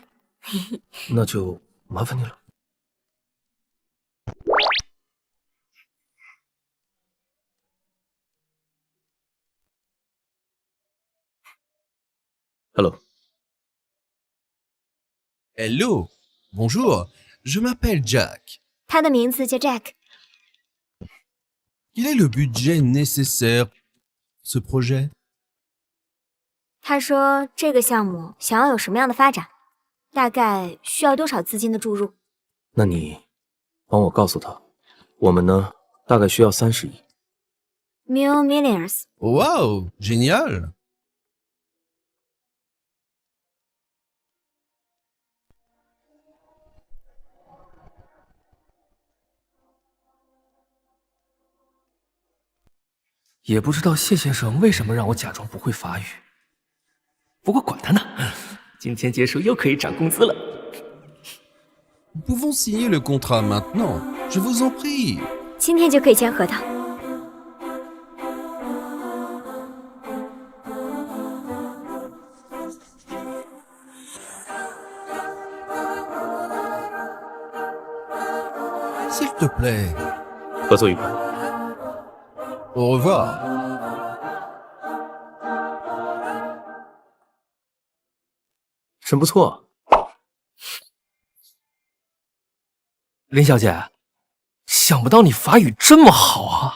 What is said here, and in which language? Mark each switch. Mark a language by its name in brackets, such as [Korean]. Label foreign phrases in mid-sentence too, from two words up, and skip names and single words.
[Chinese] 那就麻烦你了。Hello. [French] Hello, bonjour, je m'appelle Jack. [Chinese] 他的名字叫 Jack。 [French] Quel est le budget nécessaire ce projet? [Chinese] 他说这个项目想要有什么样的发展，大概需要多少资金的注入。那你帮我告诉他，我们呢大概需要30亿。 Millions。 [French] Wow, génial. [Chinese] 也不知道谢先生为什么让我假装不会法语。不过管他呢，今天结束又可以涨工资了。 [French] Nous pouvons signer le contrat maintenant, je vous en prie. [Chinese] 今天就可以签合同。 [French] S'il te plaît. [Chinese] 合作愉快。 [French] Au revoir. [Chinese] 真不错。林小姐，想不到你法语这么好啊！